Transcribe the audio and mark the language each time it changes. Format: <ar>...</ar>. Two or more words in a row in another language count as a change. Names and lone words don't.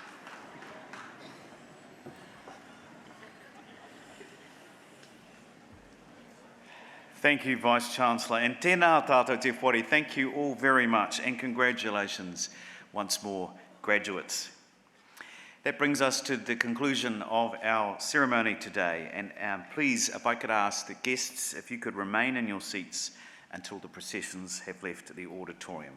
<en>Thank you, Vice-Chancellor.</en> <mi>And tēnā tātou te whare,</mi> <en>thank you all very much, and congratulations once more, graduates. That brings us to the conclusion of our ceremony today, and please, if I could ask the guests, if you could remain in your seats until the processions have left the auditorium.</en>